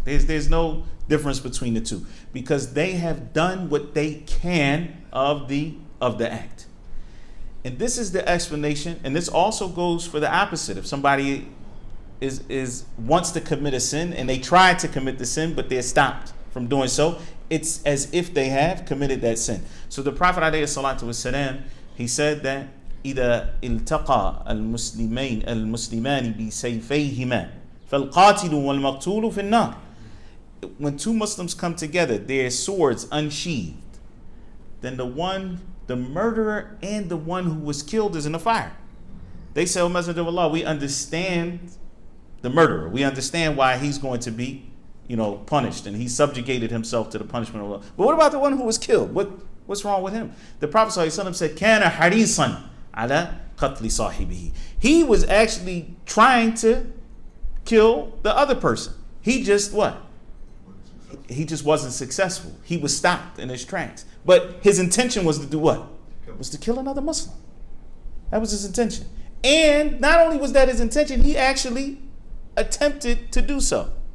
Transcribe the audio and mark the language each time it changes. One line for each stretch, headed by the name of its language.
English: There's no difference between the two because they have done what they can of the act. And this is the explanation, and this also goes for the opposite. If somebody wants to commit a sin and they try to commit the sin, but they're stopped from doing so, it's as if they have committed that sin. So the Prophet ﷺ, he said that
Arabic: إذا التقى المسلمان بسيفيهما فالقاتل والمقتول في النار.
English: When two Muslims come together, their swords unsheathed, then the murderer and the one who was killed is in the fire. They say, O Messenger of Allah, we understand the murderer. We understand why he's going to be, punished, and he subjugated himself to the punishment of Allah. But what about the one who was killed? What's wrong with him? The Prophet ﷺ said,
Arabic: كَانَ حَرِيصًا عَلَى قَتْلِ صَاحِبِهِ.
English: He was actually trying to kill the other person. He just what? He just wasn't successful. He was stopped in his tracks. But his intention was to do what? Was to kill another Muslim. That was his intention. And not only was that his intention, he actually attempted to do so.